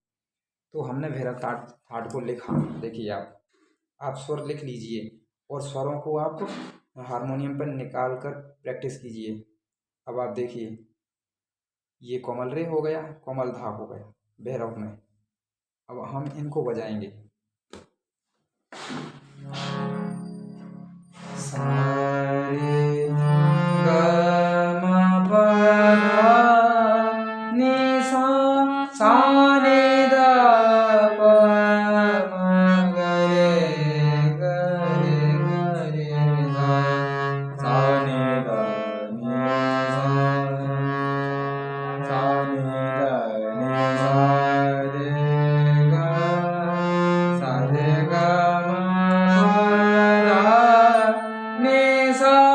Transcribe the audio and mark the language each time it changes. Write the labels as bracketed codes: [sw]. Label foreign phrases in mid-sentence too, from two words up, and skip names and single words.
[hi] तो हमने भैरव थाट को लिखा, देखिए आप स्वर लिख लीजिए और स्वरों को आप हारमोनियम पर निकाल कर प्रैक्टिस कीजिए। अब आप देखिए, ये कोमल रे हो गया, कोमल धा हो गया भैरव में। अब हम इनको बजाएंगे। सारे ग म प ध नि सा नि ध प म ग रे सा नि ध नि सा नि ध नि सा रे ग सा रे ग म प ध नि सा